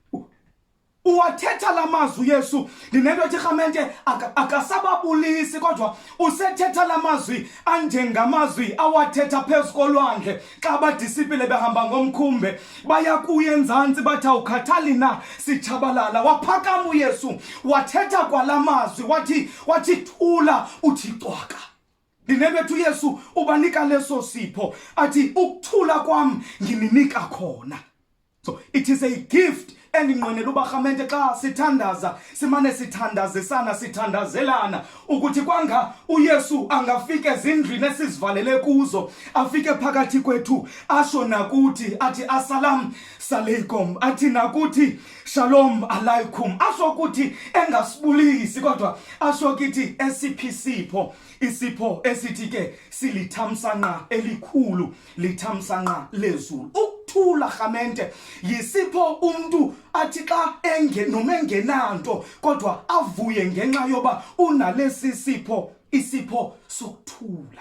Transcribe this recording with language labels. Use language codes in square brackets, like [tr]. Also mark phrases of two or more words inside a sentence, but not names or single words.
[xh] Uwathetha lamazwi uYesu ndinento ethi Rhamente akasababulisi kodwa usethetha lamazwi anjengamazwi awathetha phezu kolwandle xa abadisipile behamba ngomkhumbe baya kuye enzantsi bathi awukhathali na sitshabalala waphakama uYesu wathetha kwalamazwi wathi thula uthi cwaka. Ndinento ethi uYesu ubanika leso sipho athi ukuthula kwam ngininika khona. [en] So it is a gift [xh] endinqwenela uba Rhamente xa sithandaza simane sithandazisana sithandazelana ukuthi kwanga uYesu angafike ezindlini esizivalele kuzo afike phakathi kwethu asho nakuthi athi [ar] السلام عليكم [xh] athi nakuthi Shalom alaikum asho ukuthi engasibulisi kodwa asho kithi esiphisipho isipho esithi ke silithamsanqa elikhulu lithamsanqa lezulu. Ukuthula Rhamente yisipho umuntu athi xa noma engenanto kodwa avuye ngenxa yoba unalesi sipho isipho sokuthula.